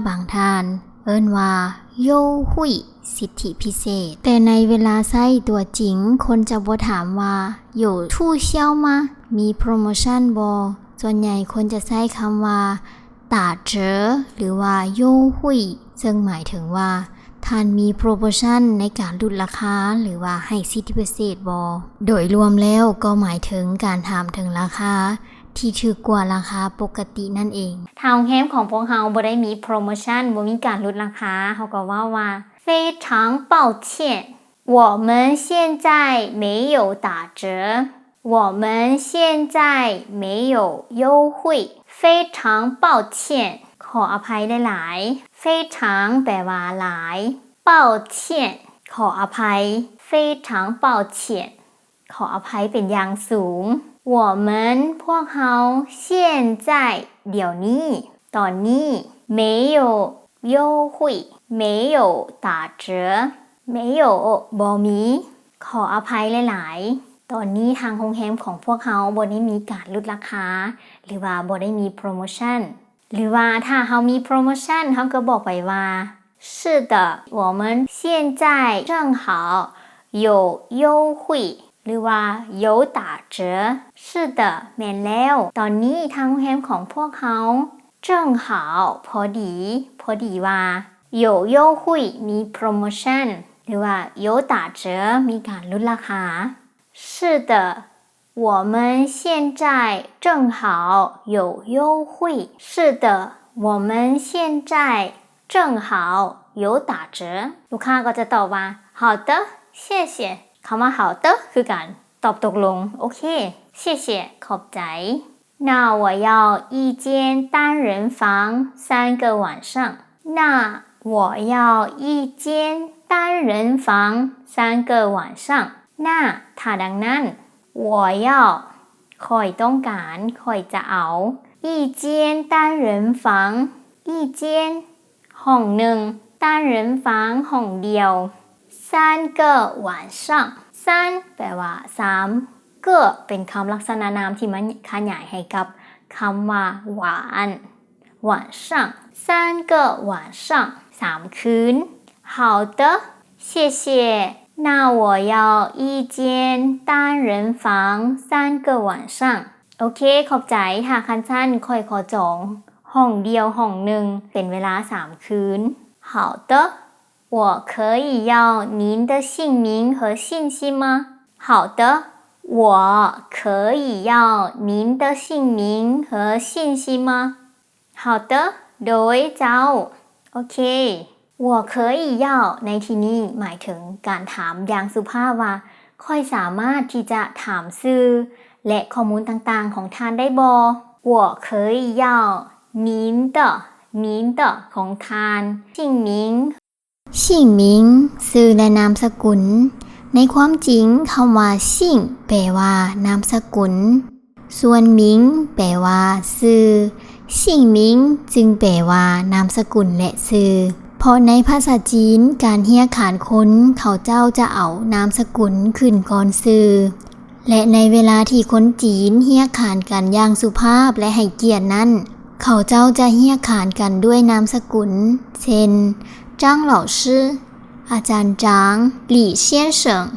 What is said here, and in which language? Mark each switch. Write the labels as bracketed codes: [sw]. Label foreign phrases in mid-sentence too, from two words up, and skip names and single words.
[tts] บางท่านเอิ้นว่าโย่หุยสิทธิพิเศษแต่ในเวลาใช้ตัวจริงคนจะบ่ถามว่า [zh] 有促销吗 [tts] มีโปรโมชั่นบ่ส่วนใหญ่คนจะใช้คำว่า打折หรือว่าโย่หุยซึ่งหมายถึงว่าท่านมีโปรโมชั่นในการลดราคาหรือว่าให้สิทธิพิเศษบ่โดยรวมแล้วก็หมายถึงการถามถึงราคาที่ถูกกว่าราคาปกตินั่นเอง ทางโรงแรมของพวกเราบ่ได้มีโปรโมชั่นบ่มีการลดราคาเขาก็ว่า [zh] 非常抱歉我们现在没有打折我们现在没有优惠非常抱歉 [tts] ขออภัยหลายๆ非常แปลว่าหลาย抱歉ขออภัย非常抱歉ขออภัยเป็นอย่างสูง我们พวกเรา现在เดี๋ยวนี้ตอนนี้ [zh] 没有优惠没有打折没有 [tts] บ่มีขออภัยหลายๆตอนนี้ทางโรงแรมของ พวกเราบ่ได้มีการลดราคาหรือว่าบ่ได้มีโปรโมชั่นหรือว่าถ้าเรามีโปรโมชั่นเราก็บอกไปว่า [zh] 是的我们现在正好有优惠 [tts] หรือว่า [zh] 有打折是的 [tts] แม่นแล้วตอนนี้ทางโรงแรมของพวกเขา正好พอดีว่า [zh] 有优惠 [tts] มีโปรโมชั่นหรือว่า [zh] 有打折 [tts] มีการ ลดราคา [zh] 是的我们现在正好有优惠是的我们现在正好有打折 [tts] ลูกค้าก็จะตอบว่า [zh] 好的谢谢 [tts] คำว่า [zh] 好的 [tts] คือการตอบตกลงโอเค [zh] 谢谢ขอบใจ那我要一间单人房 3个晚上那我要一间单人房3个晚上那 [tts] ถ้าดังนั้น [zh] 我要 [tts] ค่อยต้องการค่อยจะเอา [zh] 一间单人房一间 [tts] ห้องหนึ่ง [zh] 单人房 [tts] ห้องเดียว [zh] 3个晚上 [tts] 3 แปลว่า3ก็เป็นคำลักษณะนามที่มันขยายให้กับคำว่าหวาน [zh] 晚上3个晚上 [tts] 3 คืน [zh] 好的谢谢那我要一间单人房3个晚上 [tts] โอเคขอบใจถ้าคันสั้นค่อยขอจองห้องเดียวห้องหนึ่งเป็นเว [zh] ลา3คืน好的我可以要您的姓名和信息吗好的我可以要您的姓名和信息吗好的 [tts] โดยเจ้าโอเค [zh] 我可以要 [tts] ในที่นี้หมายถึงการถามอย่างสุภาพว่าค่อยสามารถที่จะถามชื่อและข้อมูลต่างๆของท่านได้บ่ [zh] 我可以要您的 [tts] ของท่าน姓名 ชิ่งมิงชื่อและนามสกุลในความจริงคำว่าชิ่งแปลว่านามสกุลส่วน มิงแปลว่าชื่อชิ่งมิงจึงแปลว่านามสกุลและชื่อเพราะในภาษาจีนการเรียกขานคนเขาเจ้าจะเอานามสกุลขึ้นก่อนชื่อและในเวลาที่คนจีนเรียกขานกันอย่างสุภาพและให้เกียรตินั้นเขาเจ้าจะเรียกขานกันด้วยนามสกุลเช่น张老师อาจารย์จางหลี่เซี่ยนเฉิง